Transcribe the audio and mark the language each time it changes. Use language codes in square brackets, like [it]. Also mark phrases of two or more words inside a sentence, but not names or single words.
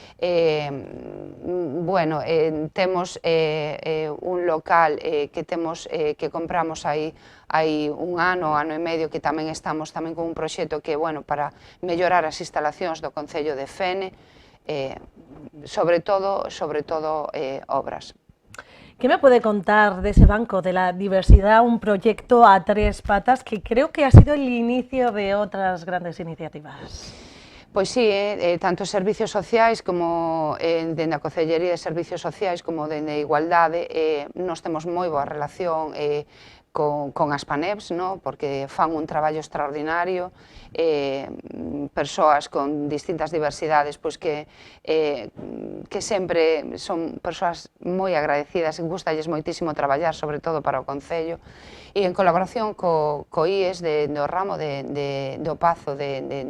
[gl] Temos un local que compramos aí un ano e medio, que tamén estamos con un proxecto que para mellorar as instalacións do Concello de Fene, sobre todo obras. [es] ¿Qué me puede contar de ese Banco de la Diversidad, un proyecto a tres patas que creo que ha sido el inicio de otras grandes iniciativas? [gl] Pois sí, tanto servicios sociais como dende a Concellería de Servicios Sociais como dende Igualdade, nós temos moi boa relación, con as PANEPs, no? Porque fan un traballo extraordinario, persoas con distintas diversidades pois que sempre son persoas moi agradecidas, gustalles moitísimo traballar, sobre todo para o Concello, e en colaboración co IES do ramo do Pazo de